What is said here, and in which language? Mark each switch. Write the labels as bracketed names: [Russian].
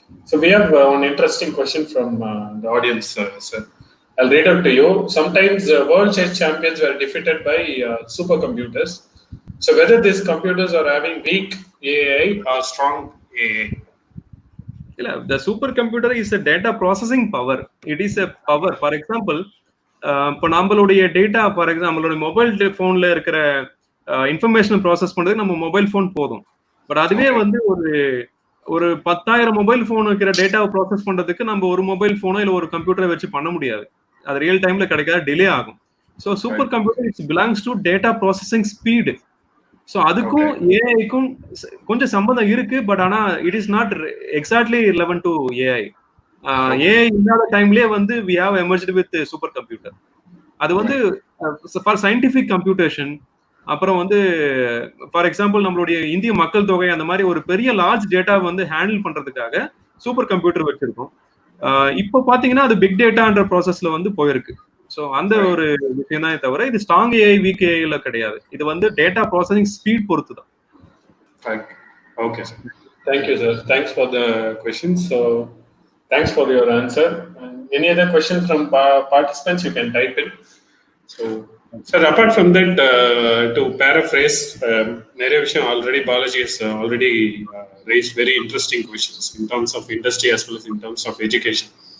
[English] So we have one interesting question from the audience, sir. I'll read out to you. Sometimes world chess champions were defeated by supercomputers. So whether these computers are having weak AI or strong AI? The supercomputer is a data processing power. It is a power. For example, [Tamil] இப்போ நம்மளுடைய data, for example நம்மளுடைய mobile ஃபோன்ல இருக்கிற information process பண்ணுறதுக்கு நம்ம mobile phone போதும். But அதுவே வந்து ஒரு 10,000 மொபைல் ஃபோன் இருக்கிற டேட்டாவை ப்ராசஸ் பண்ணுறதுக்கு நம்ம ஒரு மொபைல் ஃபோனோ இல்லை ஒரு கம்ப்யூட்டரை வச்சு பண்ண முடியாது. அது ரியல் டைம்ல கிடைக்காது, டிலே ஆகும். [English] So super computer it's belongs to data processing speed. [Tamil] So அதுக்கும் ஏஐக்கும் கொஞ்சம் சம்பந்தம் இருக்கு, பட் ஆனா [English] It is not exactly relevant to AI. [Tamil] AI இல்லாத டைம்லயே வந்து [English] we have emerged with [Tamil] super computer. அது வந்து [English] For scientific computation. [Tamil] அப்புறம் வந்து ஃபார் எக்ஸாம்பிள் நம்மளுடைய இந்திய மக்கள் தொகை அந்த மாதிரி ஒரு பெரிய லார்ஜ் டேட்டா வந்து ஹேண்டில் பண்றதுக்காக சூப்பர் கம்ப்யூட்டர் வச்சிருக்கோம். இப்போ பாத்தீங்கன்னா அது பிக் டேட்டான்ற ப்ராசஸ்ல வந்து போயிருக்கு. ஸோ அந்த ஒரு விஷயம் தான் தவிர இது ஸ்ட்ராங் ஏஐ வீக் ஏஐல கிடையாது. இது வந்து டேட்டா ப்ராசஸிங் ஸ்பீட் பொறுத்து தான். [English] Okay, sir. Thank you, sir. Thanks for the questions. So thanks for your answer. Any other questions from participants, you can type in. So, sir, apart from that, to paraphrase, [Tamil] நிறைய விஷயம் [English] already Balaji has already raised very interesting questions in terms of industry as well as in terms of education.